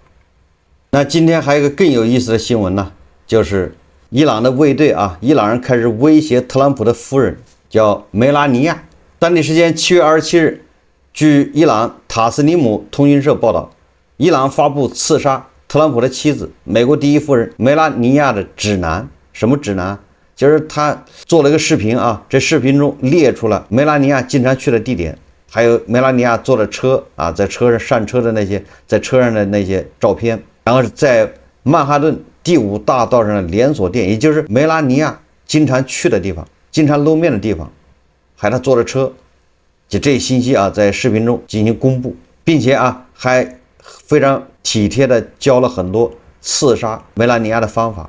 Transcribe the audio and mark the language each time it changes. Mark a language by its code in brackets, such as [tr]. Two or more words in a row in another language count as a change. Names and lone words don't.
[zh] 那今天還有一個更有意思的新聞呢，就是伊朗的衛隊啊，伊朗人開始威脅特朗普的夫人，叫梅拉尼亞。當地時間7月27日，據伊朗塔斯尼姆通訊社報道，伊朗發布刺殺特朗普的妻子美國第一夫人梅拉尼亞的指南。什麼指南？就是他做了一個視頻啊，這視頻中列出了梅拉尼亞經常去的地點，還有梅拉尼亞坐的車啊，在車上上車的那些，在車上的那些照片，然後是在曼哈頓第5大道上的連鎖店，也就是梅拉尼亞經常去的地方，經常露面的地方，還有他坐的車，就這些信息啊，在視頻中進行公布，並且啊，還非常體貼的教了很多刺殺梅拉尼亞的方法。